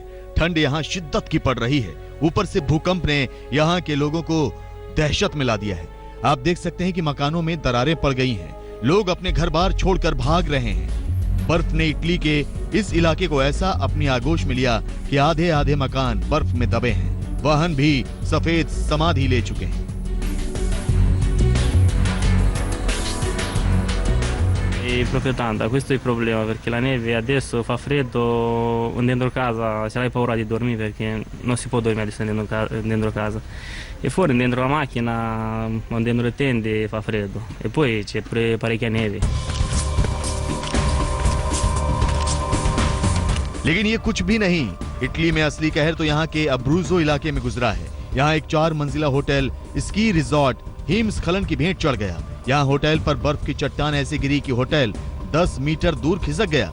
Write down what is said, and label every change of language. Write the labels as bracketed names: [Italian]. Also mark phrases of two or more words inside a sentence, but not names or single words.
[Hindi] ठंड यहां शिद्दत की पड़ रही है। ऊपर से भूकंप ने यहां के लोगों को दहशत में ला दिया है। आप देख सकते हैं कि मकानों में दरारें पड़ गई हैं। लोग अपने घर बार छोड़कर भाग रहे हैं। बर्फ ने इटली के इस इलाके को ऐसा अपनी आगोश में लिया कि आधे आधे मकान बर्फ में दबे हैं। वाहन भी सफेद समाधि ले चुके हैं। [Italian] È proprio tanta, questo è il problema, perché la neve adesso fa freddo dentro casa, se hai paura di dormire perché non si può dormire adesso dentro casa. E fuori dentro la macchina, dentro le tende fa freddo. E poi c'è pure parecchia neve. [Hindi] लेकिन ये कुछ भी नहीं, इटली में असली कहर तो यहाँ के अब्रूजो इलाके में गुजरा है। यहाँ एक 4 मंजिला होटल स्की रिजॉर्ट हिमस्खलन की भेंट चढ़ गया। यहाँ होटल पर बर्फ की चट्टान ऐसी गिरी कि होटल 10 मीटर दूर खिसक गया।